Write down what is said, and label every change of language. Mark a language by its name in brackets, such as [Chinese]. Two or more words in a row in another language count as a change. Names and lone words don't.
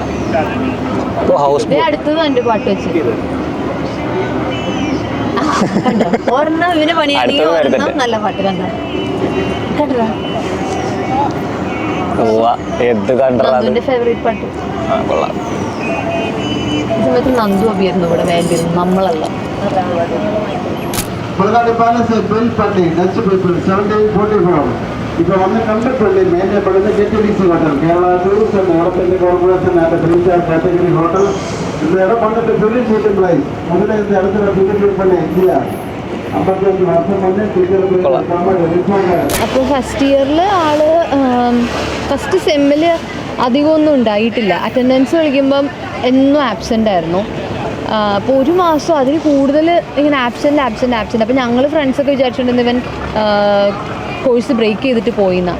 [Malayalam] അടുത്തത് എൻ്റെ പാട്ട് വെച്ച് ഒരെണ്ണം ഇവന് പണിയാണെങ്കിൽ ഒരെണ്ണം നല്ല പാട്ട് കണ്ടോ? നന്ദുവിന്റെ ഫേവറേറ്റ് പാട്ട്. ഈ സമയത്ത് നന്ദു അഭിയായിരുന്നു ഇവിടെ വേണ്ടിയിരുന്നു, നമ്മളല്ല. [Tamil] இப்போ வந்து கண்டப்பள்ளி மேஜப்பள்ளி KTDC ஹோட்டல், கேரளா டூரிஸ்ட் அண்ட் ஹோட்டல் கார்பரேஷன் அண்ட் 3-star [English] category hotel. [Tamil] இந்த இடம் வந்துட்டு பெரிய [English] shooting place. [Tamil] முதல்ல இந்த இடத்துல டிக்கெட் பண்ண இந்தியா 55 வருஷம் வந்து டிக்கெட். [Malayalam] അപ്പോൾ [English] first year [Malayalam] ആള് [English] first sem [Malayalam] അധികമൊന്നും ഉണ്ടായിട്ടില്ല. അറ്റൻഡൻസ് വിളിക്കുമ്പം എന്നും ആബ്സെൻ്റ് ആയിരുന്നു. അപ്പോൾ 1 മാസം അതിൽ കൂടുതൽ ഇങ്ങനെ ആബ്സെൻ്റ്. അപ്പോൾ ഞങ്ങൾ ഫ്രണ്ട്സൊക്കെ വിചാരിച്ചിട്ടുണ്ട് ഇവൻ [English] course break [Malayalam] ചെയ്തിട്ട് പോയിന്നാണ്.